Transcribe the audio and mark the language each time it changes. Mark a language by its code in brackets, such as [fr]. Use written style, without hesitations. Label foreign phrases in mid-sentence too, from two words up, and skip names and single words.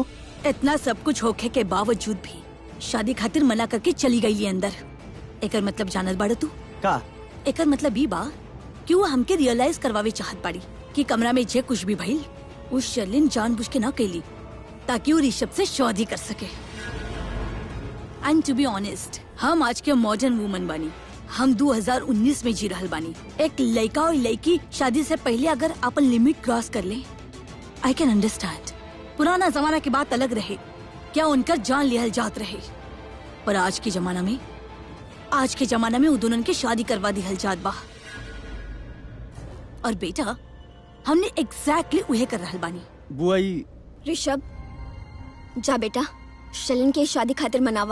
[bho] इतना सब कुछ होखे के बावजूद भी शादी खातिर मना करके चली गई अंदर। एकर मतलब जानत बाड़ा तू? का एकर मतलब ही बा कि वो हमके रियलाइज करवावे चाहत बाड़ी कि कमरा में जे कुछ भी भइल वो शर्लिन जानबूझ के ना कैली ताकि वो ऋषभ से शादी कर सके। [en] and to be honest, [bho] हम आज के मॉडर्न वुमन बानी। हम 2019 में जी रहल बानी। एक लड़का और लड़की शादी से पहले अगर अपन लिमिट क्रॉस कर ले, [en] I can understand. [bho] पुराना जमाना की बात अलग रहे, क्या उनका जान लिहल जात रहे। पर आज के जमाना में वो दोनों के शादी करवा दिहल जात बा। और बेटा हमने एग्जैक्टली उहे कर रहल बानी। बुआई ऋषभ जा बेटा, शर्लिन के शादी खातिर मनावा।